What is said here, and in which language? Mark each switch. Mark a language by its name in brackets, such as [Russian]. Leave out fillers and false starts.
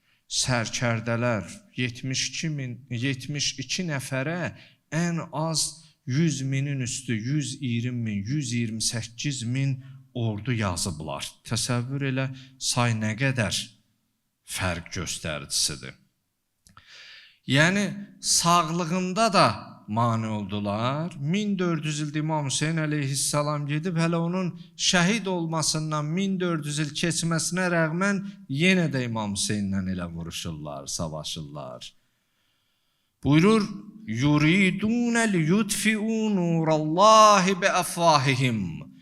[Azerbaijani] Sərkərdələr 72 nəfərə ən az 100 minin üstü, 120 min, 128 min ordu yazıblar. Təsəvvür elə, say nə qədər fərq göstəricisidir. Yəni, sağlığında da mane oldular. 1400 ildə İmam Hüseyin əleyhissalam gedib, hələ onun şəhid olmasından 1400 il keçməsinə rəğmən yenə də İmam Hüseyinlə elə vuruşurlar, savaşırlar. Buyurur, [Arabic] yuridun liyutfi'u nurallahi bi afvahihim.